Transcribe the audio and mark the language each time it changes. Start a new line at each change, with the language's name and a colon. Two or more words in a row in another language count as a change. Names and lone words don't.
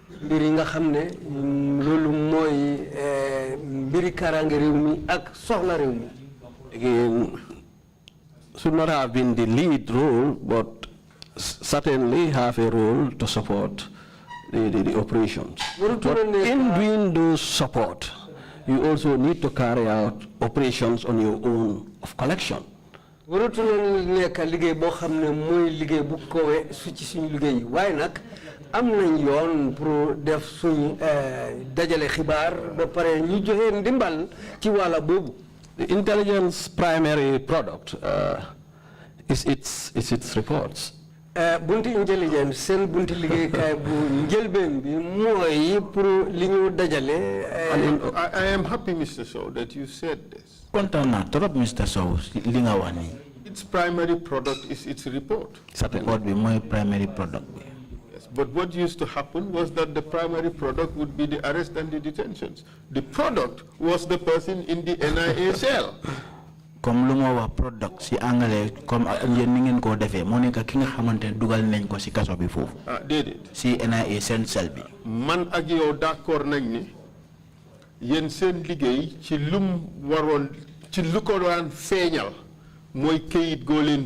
English: Again, should not have been the lead role, but certainly have a role to support the operations. But in doing those support, you also need to carry out operations on your own of collection.
Wolof: waratu na nekk liggéey boo xam ne mooy liggéey bu koowee su ci suñu liggéey yi waaye nag am nañ yoon pour def suñ dajale xibaar ba pare ñu joxe ndimbal ci wàlla boobu.
English: The intelligence primary product is its reports.
Wolof: Bunti intelligence seen bunti liggéeykaay bu njëlbeen bi mooy pour li ñu dajale.
English: I am happy, Mr. Sow, that you said this.
Wolof: kontaan naa trop Mr. Sow li nga wax nii.
English: Its primary product is its report.
Wolof: Report bi mooy
English: primary product
Wolof: bi.
English: Yes, but what used to happen was that the primary product would be the arrest and the detentions. The product was the person in the NIA cell.
Wolof: Comme lu ma wax product si anglais comme yéen ni ngeen koo defee moo nekk ki nga xamante ne dugal nañ ko si kaso bi foofu. Déedéet. si NIA seen cell bi. Man ak yow d'accord nañ ni yéen seen liggéey ci lum waroon ci lu ko daan feeñal mooy këyit goo leen